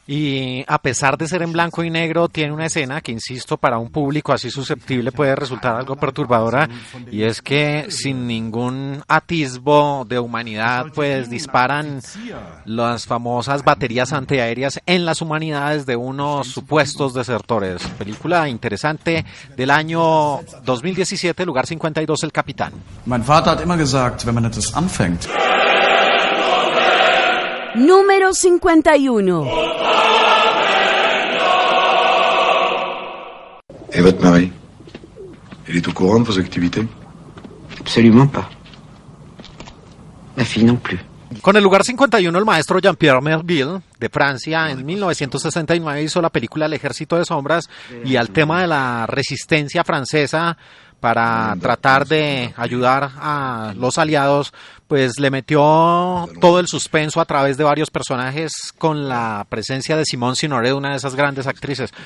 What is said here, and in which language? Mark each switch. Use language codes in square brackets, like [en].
[es] Y a pesar de ser en blanco y negro, tiene una escena que, insisto, para un público así susceptible puede resultar algo perturbadora, y es que sin ningún atisbo de humanidad, pues disparan las famosas baterías antiaéreas en las humanidades de unos supuestos desertores. Película interesante del año 2017, lugar 52, El Capitán. [de] Mein Vater hat immer gesagt, wenn man etwas anfängt. [es] Número 51. [fr] Et votre mari, elle est au courant de vos activités? Absolument pas. Ma fille non plus. [es] Con el lugar 51, el maestro Jean-Pierre Merville, de Francia, en 1969 hizo la película El Ejército de Sombras y al tema de la resistencia francesa para tratar de ayudar a los aliados, pues le metió todo el suspenso a través de varios personajes con la presencia de Simone Signoret, una de esas grandes actrices.